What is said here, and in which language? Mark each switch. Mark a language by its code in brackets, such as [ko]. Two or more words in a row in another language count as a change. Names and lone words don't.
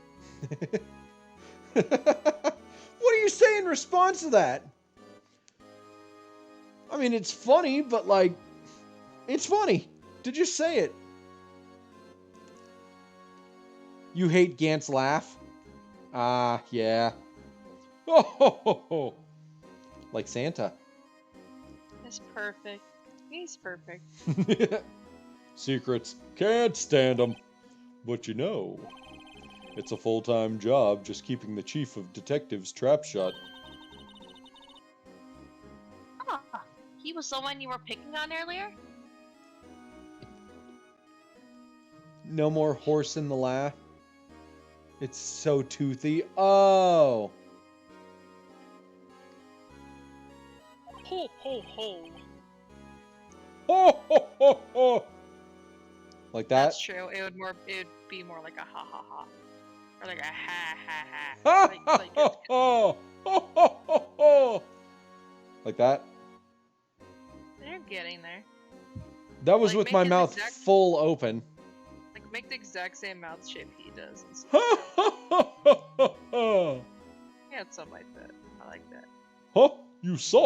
[en] What do you say in response to that? I mean, it's funny, but like, it's funny to just say it. You hate Gant's laugh? Ah, yeah. Oh, ho, ho, ho. Like Santa. It's perfect. He's perfect. Secrets. Can't stand them. But you know, it's a full-time job just keeping the chief of detectives trap shut. Ah, he was the one you were picking on earlier? No more horse in the laugh. It's so toothy. Oh. Ho ho ho. Ho, ho, ho, ho. Like that? That's true. It would be more like a ha ha ha. Or like a ha ha ha. Ha, Like, ha, like ha, it's- ha. Ho, ho, ho, ho. Like that? They're getting there. That was Like, with make my his mouth exact- full open. Like make the exact same mouth shape he does. And Ha, ha, ha, ha, ha, ha. yeah, it's something like that. I like that. Huh? You saw